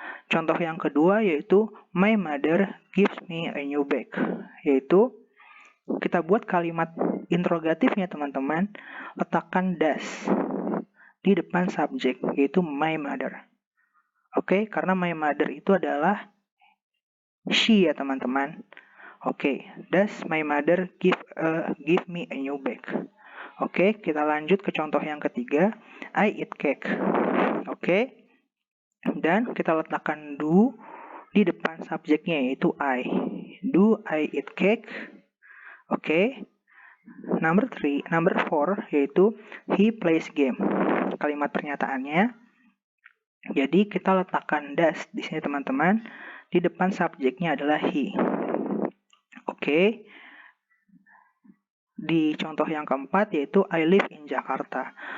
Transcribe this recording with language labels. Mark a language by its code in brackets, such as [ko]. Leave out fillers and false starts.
[id] Contoh yang kedua yaitu [en] my mother gives me a new bag. [id] Yaitu kita buat kalimat interrogatifnya teman-teman, letakkan does di depan subjek, yaitu my mother. Oke, karena my mother itu adalah she ya teman-teman. [en] Oke, does my mother give me a new bag? [id] Oke, kita lanjut ke contoh yang ketiga, [en] I eat cake. [id] Oke, dan kita letakkan do di depan subjeknya yaitu I. [en] Do I eat cake? Oke. Number 4 [id] yaitu [en] he plays game. [id] Kalimat pernyataannya. Jadi kita letakkan does di sini teman-teman. Di depan subjeknya adalah he. Oke. Di contoh yang keempat yaitu [en] I live in Jakarta.